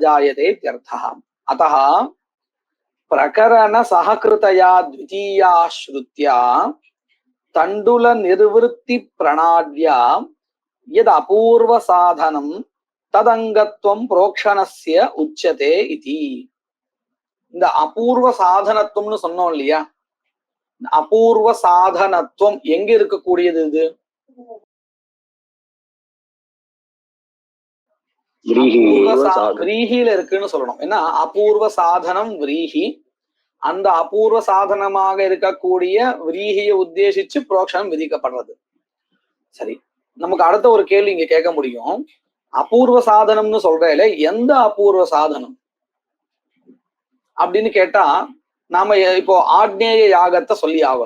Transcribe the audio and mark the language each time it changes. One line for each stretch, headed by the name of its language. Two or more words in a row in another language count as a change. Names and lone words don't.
Sanskrit: जायते इत्यर्थः अतः प्रकरण सहकृतया द्वितीया श्रुत्या तण्डुल निर्वृत्ति प्रणाद्या यद् अपूर्व साधनं तदंगत्वं प्रोक्षणस्य उच्यते इति
Tamil: இந்த அபூர்வ சாதனத்துவம்னு சொன்னோம் இல்லையா அபூர்வ சாதனத்துவம் எங்க இருக்கக்கூடியது இது व्रीहिல இருக்குன்னு சொல்லணும் ஏன்னா அபூர்வ சாதனம் व्रीहि அந்த அபூர்வ சாதனமாக இருக்கக்கூடிய व्रीहिயை உத்தேசிச்சு प्रोक्षणம் விதிக்கப்படுறது சரி நமக்கு அடுத்த ஒரு கேள்வி இங்க கேட்க முடியும் அபூர்வ சாதனம்னு சொல்றேல எந்த அபூர்வ சாதனம் அப்படின்னு கேட்டா நாம இப்போ ஆக்னேய யாகத்தை சொல்லி ஆகணும்.